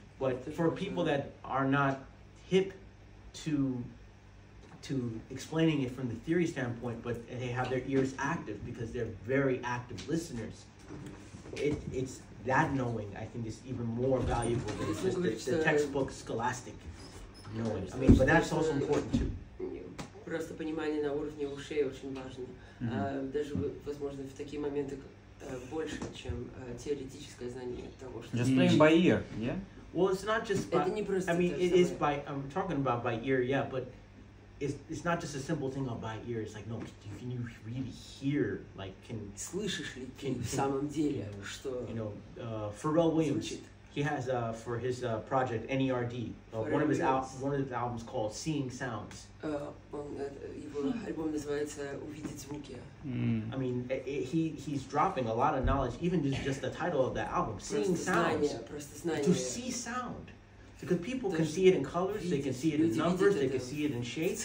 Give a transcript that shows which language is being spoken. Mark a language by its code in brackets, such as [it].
[en] But for people that are not hip to explaining it from the theory standpoint, but they have their ears active because they're very active listeners, it's that knowing, I think, is even more valuable than just the textbook scholastic knowing. I mean, but that's also important too. [ru] Просто понимание на уровне ушей очень важно. Даже, возможно, в такие моменты больше, чем теоретическое знание того, что... [en] Just playing by ear, yeah? Well, it's not just by... I mean, it is by... I'm talking about by ear, yeah, but it's not just a simple thing on by ear. It's like, no, can you really hear, like, [ru] слышишь ли ты в самом деле, что... [en] You know, Pharrell Williams, he has, for his project, NERD, one of his albums called Seeing Sounds. [ru] Его альбом называется «Увидеть звуки». [en] I mean, he's dropping a lot of knowledge, even just the title of the album, Seeing Sounds. To see sound. Because people can see it in colors, they can see it in numbers, they can see it in shapes.